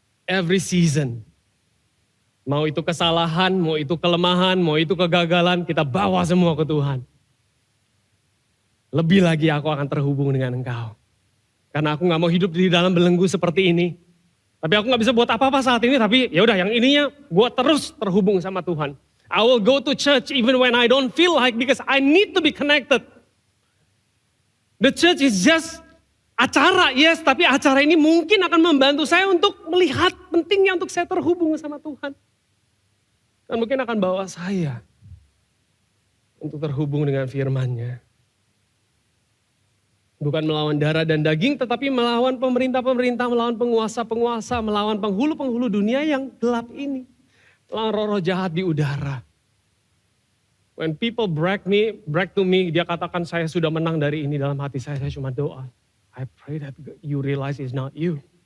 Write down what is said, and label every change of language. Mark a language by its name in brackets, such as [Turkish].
[English] Every season. [Indonesian] Mau itu kesalahan, mau itu kelemahan, mau itu kegagalan, kita bawa semua ke Tuhan. lebih lagi aku akan terhubung dengan Engkau. Karena aku gak mau hidup di dalam belenggu seperti ini. Tapi aku gak bisa buat apa-apa saat ini, tapi ya udah yang ininya gue terus terhubung sama Tuhan. [English] I will go to church even when I don't feel like, because I need to be connected. The church is just [Indonesian] acara, [English] yes, [Indonesian] tapi acara ini mungkin akan membantu saya untuk melihat pentingnya untuk saya terhubung sama Tuhan. Dan mungkin akan bawa saya untuk terhubung dengan firman-Nya. Bukan melawan darah dan daging, tetapi melawan pemerintah-pemerintah, melawan penguasa-penguasa, melawan penghulu-penghulu dunia yang gelap ini. Melawan roh-roh jahat di udara. [English] When people brag to me, [Indonesian] dia katakan saya sudah menang dari ini, dalam hati saya cuma doa. [English] I pray that you realize it's not you.